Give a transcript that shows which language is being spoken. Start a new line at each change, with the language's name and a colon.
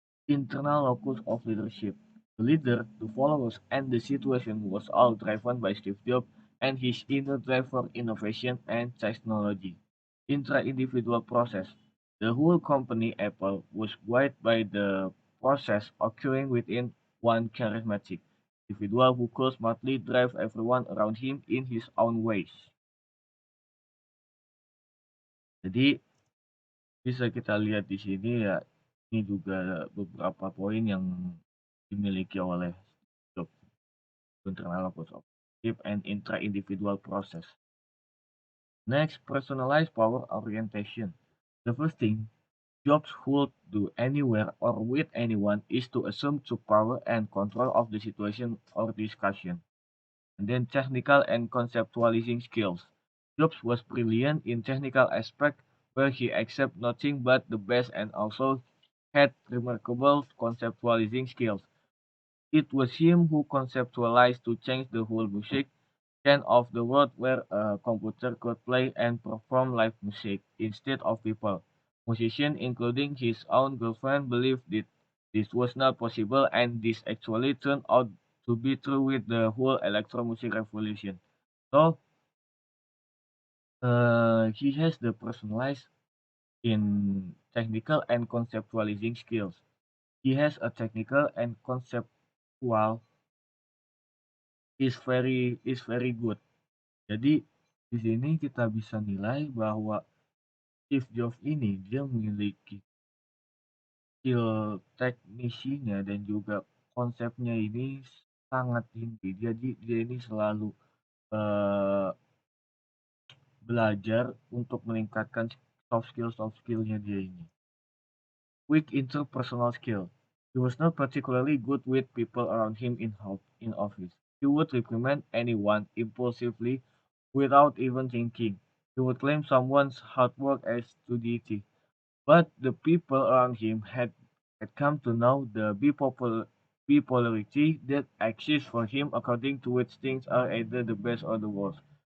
English: Internal locus of leadership. The leader, the followers, and the situation was all driven by Steve Jobs and his inner drive for innovation and technology. Intra-individual process. The whole company, Apple, was buoyed by the process occurring within one charismatic individual who could smartly drive everyone around him in his own ways.
Indonesian: Jadi bisa kita lihat di sini ya, ini juga beberapa poin yang dimiliki oleh job
English: internal objective and intra-individual process. Next, personalized power orientation. The first thing Jobs would do anywhere or with anyone is to assume to power and control of the situation or discussion. And then technical and conceptualizing skills. Jobs was brilliant in technical aspect where he accepted nothing but the best and also had remarkable conceptualizing skills. It was him who conceptualized to change the whole music scene of the world where a computer could play and perform live music instead of people. Musicians, including his own girlfriend, believed that this was not possible, and this actually turned out to be true with the whole electro music revolution. So he has the personalized in technical and conceptualizing skills. He has a technical and conceptual is very good.
Indonesian: Jadi di sini kita bisa nilai bahwa Steve Jobs ini dia memiliki skill teknisinya dan juga konsepnya ini sangat tinggi. Jadi dia ini selalu eh, belajar untuk meningkatkan soft skillnya dia ini.
English: Weak interpersonal skill. He was not particularly good with people around him in office. He would reprimand anyone impulsively without even thinking. He would claim someone's hard work as stupidity. But the people around him had come to know the bipolarity that exists for him, according to which things are either the best or the worst.